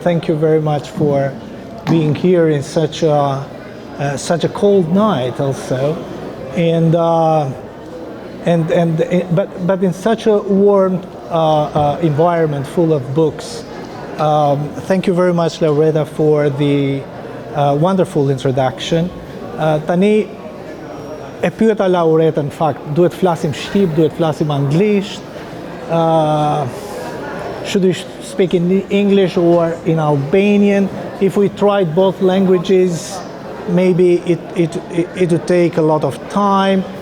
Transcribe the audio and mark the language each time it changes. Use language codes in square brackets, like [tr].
[en] Thank you very much for being here in such a cold night also, but in such a warm environment full of books. Thank you very much, Laureta, for the wonderful introduction. [sq] Tani e pyeta Laureta, në fakt, duhet flasim shqip, duhet flasim anglisht. [en] Should we speak in English or in Albanian? If we tried both languages, maybe it would take a lot of time.